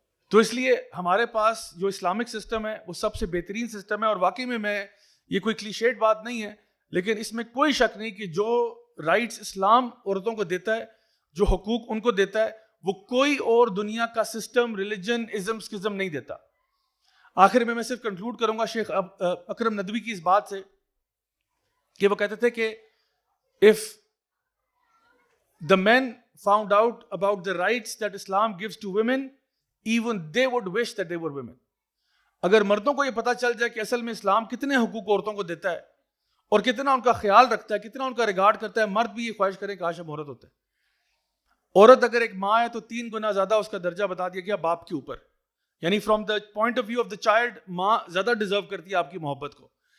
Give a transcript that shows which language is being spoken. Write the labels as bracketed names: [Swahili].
[Urdu] تو اس لیے ہمارے پاس جو اسلامک سسٹم ہے وہ سب سے بہترین سسٹم ہے. اور واقعی میں یہ کوئی کلیشیڈ بات نہیں ہے, لیکن اس میں کوئی شک نہیں کہ جو رائٹس اسلام عورتوں کو دیتا ہے, جو حقوق ان کو دیتا ہے, وہ کوئی اور دنیا کا سسٹم, ریلیجن, ازم, اسکزم نہیں دیتا. آخر میں صرف کنکلوڈ کروں گا شیخ اکرم ندوی کی اس بات سے کہ [English] وہ کہتے تھے کہ if the men found out about the rights that Islam gives to women, even they would wish that they were women. [Urdu] اگر مردوں کو یہ پتا چل جائے کہ اصل میں اسلام کتنے حقوق عورتوں کو دیتا ہے اور کتنا ان کا خیال رکھتا ہے, کتنا ان کا ریگارڈ کرتا ہے, مرد بھی یہ خواہش کریں کاش ہم عورت ہوتے. عورت اگر ایک ماں ہے تو 3 گنا زیادہ اس کا درجہ بتا دیا گیا باپ کے اوپر. یعنی [English] from the point of view of the child [Urdu] ماں زیادہ ڈیزرو کرتی ہے آپ کی محبت کو.